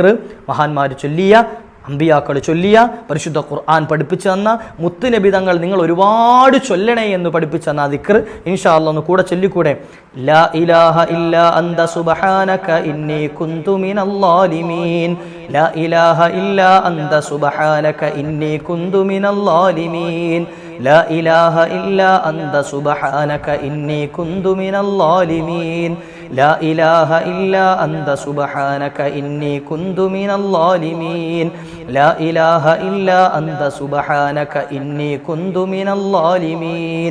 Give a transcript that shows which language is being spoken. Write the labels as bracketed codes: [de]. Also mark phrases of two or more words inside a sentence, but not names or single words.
[ml] മഹാന്മാർ ചൊല്ലിയ, അമ്പിയാക്കൾ ചൊല്ലിയ, പരിശുദ്ധ ഖുർആൻ പഠിപ്പിച്ചു തന്ന, മുത്തുനബി തങ്ങൾ നിങ്ങൾ ഒരുപാട് ചൊല്ലണേ എന്ന് പഠിപ്പിച്ചു തന്ന ആ ദിക്ർ [ar] إن شاء الله [ml] ഒന്ന് കൂടെ ചൊല്ലിക്കൂടെ? [ar] لا إله إلا أنت سبحانك إني كنت من الظالمين. لا إله إلا أنت سبحانك إني كنت من الظالمين. لا إله إلا أنت سبحانك إني كنت من الظالمين. لا إله إلا أنت سبحانك إني كنت من الظالمين. لا إله إلا أنت سبحانك إني كنت من الظالمين.